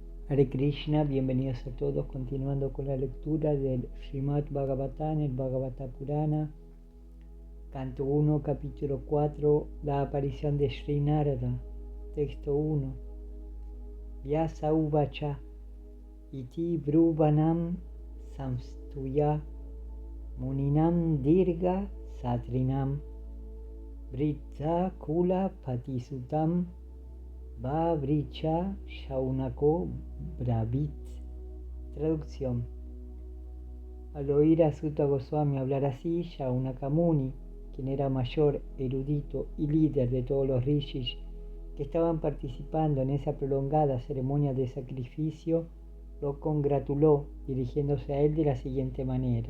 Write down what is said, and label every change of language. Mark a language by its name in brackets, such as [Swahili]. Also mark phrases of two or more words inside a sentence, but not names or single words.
[Spanish] Hare Krishna, bienvenidos a todos, continuando con la lectura del Srimad Bhagavatam, el Bhagavata Purana, canto 1, capítulo 4, la aparición de Sri Narada, texto 1. [Sanskrit] Vyasa uvacha iti bruvanam samstuya muninam dirga satrinam vritta kula patisutam Vavricha Shaunako Bravit. [Spanish] Traducción. Al oír a Sutta Goswami hablar así, Shaunaka Muni, quien era mayor, erudito y líder de todos los rishis que estaban participando en esa prolongada ceremonia de sacrificio, lo congratuló, dirigiéndose a él de la siguiente manera.